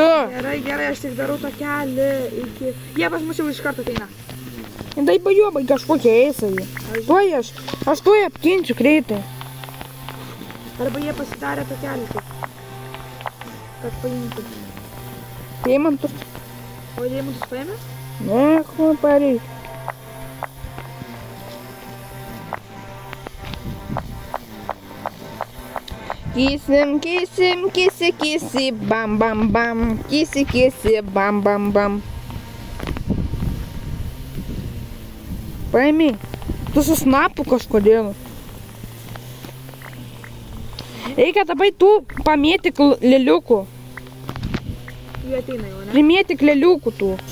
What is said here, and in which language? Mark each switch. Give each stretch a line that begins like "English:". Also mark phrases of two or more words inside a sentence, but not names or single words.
Lithuanian: Gerai, aš tik darau tą kelią iki... Jie pas mus jau iš karto ateina. Dai pajuobai kažkokie eisai. Tuoj aš tuoj apginsiu greitai. Arba jie pasidarė tą kelią tik. Kad paimtų. Deimantus? O deimantus paėmė? Ne, ko pareik. Kisim, kisi, bam, bam, bam. Kisi, bam, bam, bam. Paimi, tu su snapu kažkodėl. Reikia dabar tu pamėtik lėliukų. Jie ateina jau, ne? Primėtik lėliukų tu.